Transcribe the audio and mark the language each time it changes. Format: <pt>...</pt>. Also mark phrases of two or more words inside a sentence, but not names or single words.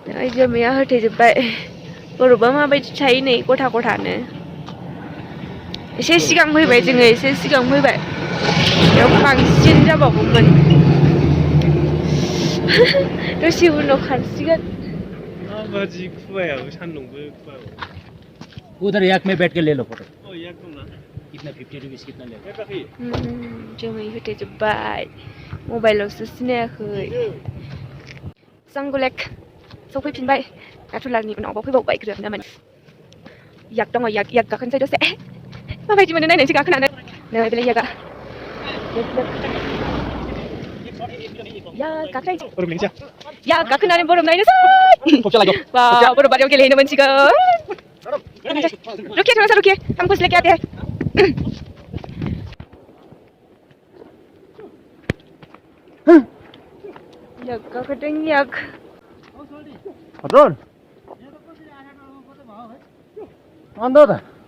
<brx>जोमैया होथेजोब्बाय बरफआ माबायदि थायो नै गथा गथानो एसे सिगां फैबाय जोङो एसे सिगां फैबाय बेयाव बांसिन जाबावगौमोन दसे उनाव खारसिगोन बाजी खुवायाबो सान्दुंबो खुवाबो</brx> <hi>उधर एक में बैठ के ले लो फोटो</hi> <brx>एक दं ना</brx> <hi>कितना 50 रुपीस कितना ले</hi> <brx>जोमै होथेजोब्बाय मबाइलावसो सिनायाखै जांगुलेक सफैफिनबाय नाथुलानि उनाव फैबावबाय ग्रोबनो माने याक दङ याक गाखोनोसै दसे माबायदि मोनो नायनोसै गाखोनानै नै बेलाय याकआ याक गाखोनोसै याक गाखोनानै बरफ नायनोसै बा बरफ बारियाव गेलेहैनो मोनसिगोन</brx> <hi>रुकिए थोड़ा सा रुकिए हम कुछ लेके आते हैं</hi> <brx>याक गाखोदों याक Adon Anda dah</brx>